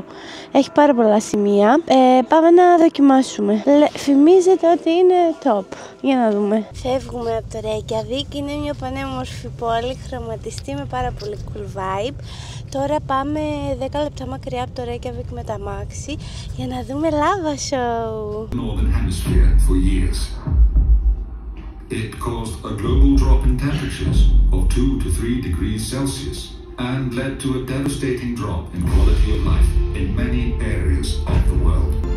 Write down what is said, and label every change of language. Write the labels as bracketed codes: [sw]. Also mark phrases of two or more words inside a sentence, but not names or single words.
[el] Έχει πάρα πολλά σημεία. Πάμε να δοκιμάσουμε. Φημίζεται ότι είναι top. Για να δούμε. Φεύγουμε από το Reykjavik. Είναι μια πανέμορφη πόλη, χρωματιστή με πάρα πολύ [en] cool vibe. [el] Τώρα πάμε 10 λεπτά μακριά από το Reykjavik με τα μάξι για να δούμε [en] lava show. It caused a global drop in temperatures of 2 to 3 degrees Celsius and led to a devastating drop in quality of life in many areas of the world.